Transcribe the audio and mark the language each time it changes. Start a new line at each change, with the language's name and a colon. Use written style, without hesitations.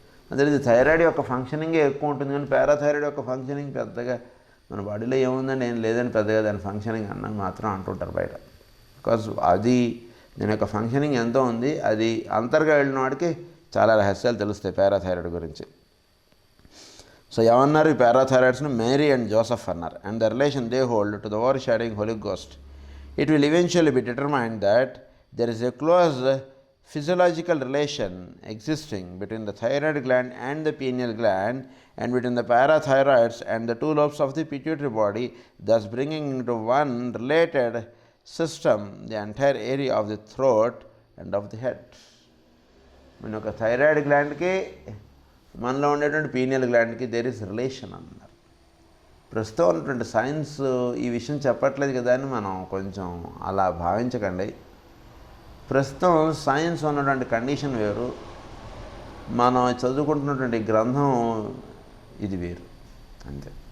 Telugu: అందులో ఇది థైరాయిడ్ యొక్క ఫంక్షనింగే ఎక్కువ ఉంటుంది, కానీ పారాథైరాయిడ్ యొక్క ఫంక్షనింగ్ పెద్దగా మన బాడీలో ఏముందని ఏం లేదని పెద్దగా దాని ఫంక్షనింగ్ అన్నది మాత్రం అంటుంటారు బయట. బికాజ్ అది దీని యొక్క ఫంక్షనింగ్ ఎంతో ఉంది. అది అంతర్గా వెళ్ళిన వాడికి చాలా రహస్యాలు తెలుస్తాయి పారాథైరాయిడ్ గురించి. సో ఏమన్నారు ఈ పారాథైరాయిడ్స్ని? మేరీ అండ్ జోసెఫ్ అన్నారు.
English: And the relation they hold to the overshadowing Holy Ghost. It will eventually be determined that there is a close physiological relation existing between the thyroid gland and the pineal gland, and between the parathyroids and the two lobes of the pituitary body, thus bringing into one related system the entire area of the throat and of the head.
Telugu: మన ఒక thyroid గ్లాండ్కి మనలో ఉండేటువంటి pineal గ్లాండ్కి
English: there is relation
Telugu: అన్నారు. ప్రస్తుతం ఉన్నటువంటి science ఈ విషయం చెప్పట్లేదు కదా అని మనం కొంచెం అలా భావించకండి. ప్రస్తుతం సైన్స్ ఉన్నటువంటి కండిషన్ వేరు, మనం చదువుకుంటున్నటువంటి గ్రంథం ఇది వేరు అంతే.